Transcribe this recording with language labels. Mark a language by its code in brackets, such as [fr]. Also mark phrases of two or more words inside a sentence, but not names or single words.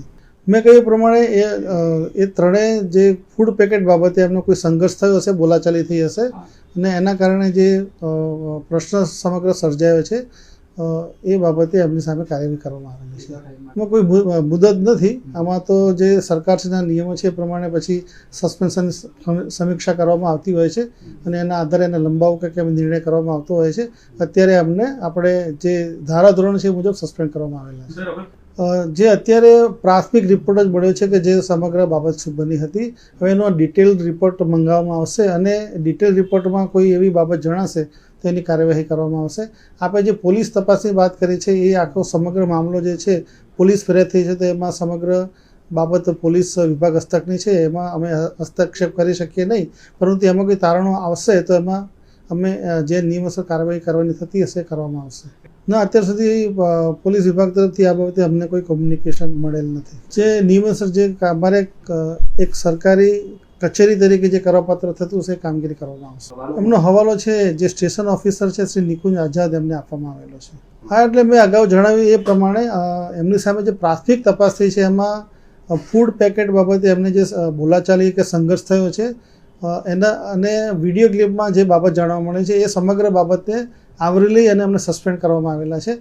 [gu] મેં કહ્યું પ્રમાણે એ ત્રણેય જે [en] food packet [gu] બાબતે એમનો કોઈ સંઘર્ષ થયો હશે, બોલાચાલી થઈ હશે અને એના કારણે જે પ્રશ્ન સમગ્ર સર્જાયો છે એ બાબતે એમની સામે કાર્યવાહી કરવામાં આવેલી છે। એમાં કોઈ મુદત નથી। આમાં તો જે સરકારશ્રીના નિયમો છે પ્રમાણે પછી સસ્પેન્શન સમીક્ષા કરવામાં આવતી હોય છે અને એના આધારે એને લંબાવવા કે કેમ નિર્ણય કરવામાં આવતો હોય છે। અત્યારે અમને આપણે જે ધારાધોરણ છે મુજબ સસ્પેન્ડ કરવામાં આવેલા છે। જે અત્યારે પ્રાથમિક રિપોર્ટ જ મળ્યો છે કે જે સમગ્ર બાબત શું બની હતી। હવે એનો [en] detail report [gu] મંગાવવામાં આવશે અને [en] detail reportમાં [gu] કોઈ એવી બાબત જણાશે તો એની કાર્યવાહી કરવામાં આવશે। આપણે જે પોલીસ તપાસની વાત કરી છે એ આખો સમગ્ર મામલો જે છે પોલીસ ફરિયાદ થઈ છે તો એમાં સમગ્ર બાબત પોલીસ વિભાગ હસ્તકની છે, એમાં અમે હસ્તક્ષેપ કરી શકીએ નહીં, પરંતુ એમાં કોઈ તારણો આવશે તો એમાં અમે જે નિયમસર કાર્યવાહી કરવાની થતી હશે કરવામાં આવશે। ના અત્યાર સુધી પોલીસ વિભાગ તરફથી આ બાબતે અમને કોઈ કોમ્યુનિકેશન મળેલ નથી। જે નિયમસર જે અમારે એક સરકારી કચેરી તરીકે જે કરવાપાત્ર થતું છે કામગીરી કરવામાં આવશે। એમનો હવાલો છે જે [en] station officer [gu] છે શ્રી નિકુંજ આઝાદ એમને આપવામાં આવેલો છે। હા, એટલે મેં અગાઉ જણાવ્યું એ પ્રમાણે એમની સામે જે પ્રાથમિક તપાસ થઈ છે એમાં [en] food packet [gu] બાબતે એમને જે બોલાચાલી કે સંઘર્ષ થયો છે એના અને વિડીયો ક્લિપમાં જે બાબત જાણવા મળે છે એ સમગ્ર બાબતે આવરી લઈ અને અમને સસ્પેન્ડ કરવામાં આવેલા છે।